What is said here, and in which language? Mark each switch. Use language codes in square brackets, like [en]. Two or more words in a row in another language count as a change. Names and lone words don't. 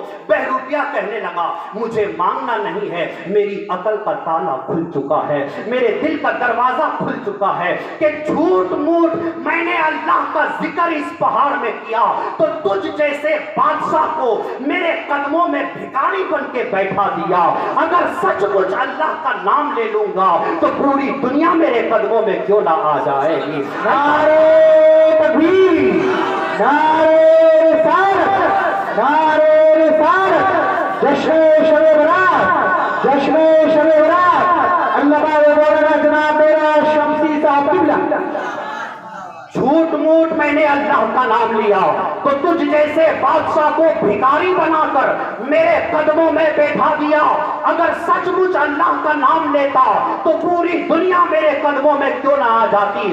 [ur] بہروپیہ کہنے لگا مجھے مانگنا نہیں ہے، میری عقل کا تالا کھل چکا ہے، میرے دل کا دروازہ کھل چکا ہے کہ جھوٹ موٹ میں نے اللہ کا ذکر اس پہاڑ میں کیا تو تجھ جیسے بادشاہ کو میرے قدموں میں بھکاری بن کے بیٹھا دیا۔ اگر سچ مچ اللہ کا نام لے لوں گا تو پوری دنیا میرے قدموں میں کیوں نہ آ جائے گی۔ نعرے تکبیر، نعرے رسالت، نعرے رسالت، جشن شب برات، جشن شب برات، اللہ مولانا جناب میرا شمسی صاحب قبلہ۔ جھوٹ موٹ میں نے اللہ کا نام لیا تو تجھ جیسے بادشاہ کو بھکاری بنا کر میرے قدموں میں بیٹھا دیا۔ اگر سچ مچ اللہ کا نام لیتا تو پوری دنیا میرے قدموں میں کیوں نہ آ جاتی۔